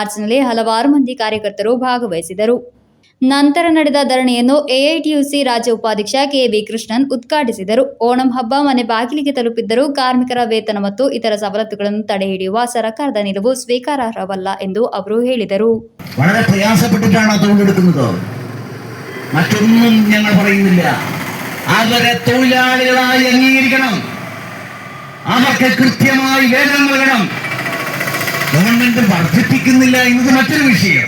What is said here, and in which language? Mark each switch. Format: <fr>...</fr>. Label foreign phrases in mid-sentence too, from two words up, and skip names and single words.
<kn>ಮಾರ್ಚ್ನಲ್ಲಿ ಹಲವಾರು ಮಂದಿ ಕಾರ್ಯಕರ್ತರು ಭಾಗವಹಿಸಿದರು. ನಂತರ ನಡೆದ ಧರಣಿಯನ್ನು ಎಐಟಿಯುಸಿ ರಾಜ್ಯ ಉಪಾಧ್ಯಕ್ಷ ಕೆವಿ ಕೃಷ್ಣನ್ ಉದ್ಘಾಟಿಸಿದರು. ಓಣಂ ಹಬ್ಬ ಮನೆ ಬಾಗಿಲಿಗೆ ತಲುಪಿದ್ದರೂ ಕಾರ್ಮಿಕರ ವೇತನ ಮತ್ತು ಇತರ ಸವಲತ್ತುಗಳನ್ನು ತಡೆಹಿಡಿಯುವ ಸರ್ಕಾರದ ನಿಲುವು ಸ್ವೀಕಾರಾರ್ಹವಲ್ಲ ಎಂದು ಅವರು ಹೇಳಿದರು.</kn> <ml>വളരെ പ്രയാസപ്പെട്ടിട്ടാണ് തൊഴിലെടുക്കുന്നത്. മറ്റൊന്നും ഞങ്ങൾ പറയുന്നില്ല. അവരെ തൊഴിലാളികളായി അംഗീകരിക്കണം. അവർക്ക് കൃത്യമായി വേതനം നൽകണം. ഗവൺമെന്റ് വർദ്ധിപ്പിക്കുന്നില്ല എന്നത് മറ്റൊരു വിഷയം.</ml>